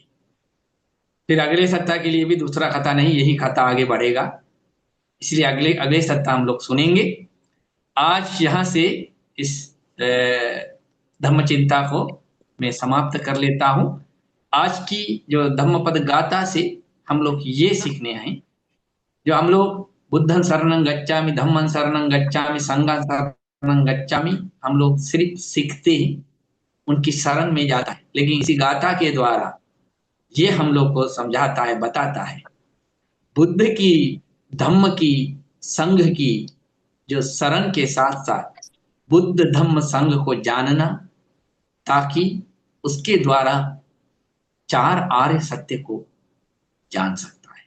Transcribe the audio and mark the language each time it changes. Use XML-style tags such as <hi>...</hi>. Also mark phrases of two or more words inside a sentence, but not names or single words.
<hi>फिर अगले सप्ताह के लिए भी दूसरा कथा नहीं, यही कथा आगे बढ़ेगा, इसलिए अगले अगले सप्ताह हम लोग सुनेंगे। आज यहाँ से इस धम्म चिंता को मैं समाप्त कर लेता हूँ। आज की जो धम्मपद गाथा से हम लोग ये सीखने हैं, जो हम लोग</hi> <pi>बुद्धं शरणं गच्छामि, धम्मं शरणं गच्छामि, संघं शरणं गच्छामि,</pi> <hi>हम लोग सिर्फ सीखते हैं, उनकी शरण में जाता है, लेकिन इसी गाथा के द्वारा ये हम लोग को समझाता है, बताता है बुद्ध की, धम्म की, संघ की जो शरण के साथ साथ बुद्ध धम्म संघ को जानना, ताकि उसके द्वारा चार आर्य सत्य को जान सकता है।</hi>